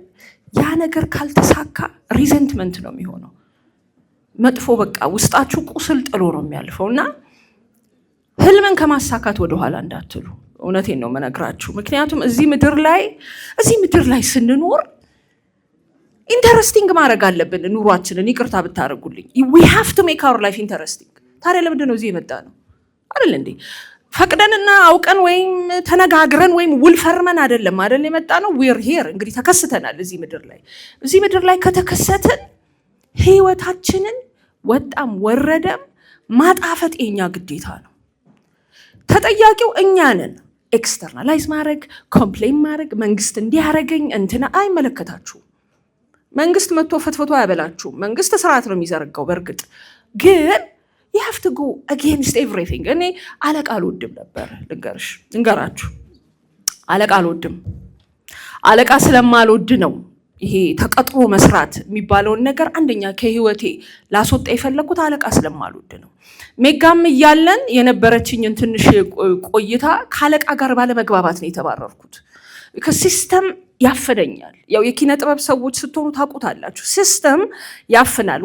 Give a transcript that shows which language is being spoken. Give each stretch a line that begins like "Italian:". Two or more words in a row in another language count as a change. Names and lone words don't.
Amharic: ያ ነገር ካልተሳካ ሪዘንትመንት ነው የሚሆነው። መጥፎ በቃ ውስጣችሁ ቁስል ጥሎ ነው የሚያልፈው እና ህልምን ከማሳካት ወደኋላ እንዳትሉ። እውነቴን ነው መነግራችሁ። ምክንያቱም እዚህ ምድር ላይ ስንኖር ኢንተረስቲንግ ማድረግ አለብን ኑሯችንን። ይቅርታ ብታደርጉልኝ
English: we have to make our life interesting።
Amharic: ታዲያ ለምንድን ነው እዚህ የመጣ ነው አይደል እንዴ? ፈቅደንና አውቀን ወይም ተነጋግረን ወይም ውል ፈርመን አይደለም የመጣ ነው።
English: we're here
Amharic: እንግዲህ ተከስተናል እዚህ ምድር ላይ ከተከሰትን ህይወታችንን ወጣም ወረደም ማጣፈጥ የኛ ግዴታ ነው። ተጠያቂው እኛ ነን። ኤክስተርናላይዝ ማድረግ ኮምፕሌን ማድረግ መንግስት እንዲያረገኝ እንትና አይመለከታችሁም። መንግስት መጥቶ ፈትፈቶ ያበላችሁ። መንግስት ስርዓት ነው የሚዘረጋው። በእርግጥ ግን
English: you have to go against everything።
Amharic: እኔ አለቃ አልወድም ነበር ልንገራችሁ። አለቃ አልወድም። አለቃ ስለማልወድ ነው ይሄ ተቀጥሮ መስራት የሚባለውን ነገር አንደኛ ከህይወቴ ላስወጣ የፈለኩት አለቃ ስለማልወድ ነው። ሜጋም እያለን የነበረችኝን ትንሽ ቆይታ ካለቃ ጋር ባለመግባባት ነው የተባረርኩት። ከሲስተም ያፈደኛል። ያው የኪነ ጥበብ ሰዎች ስትሆኑ ታውቁታላችሁ። ሲስተም ያፍናል።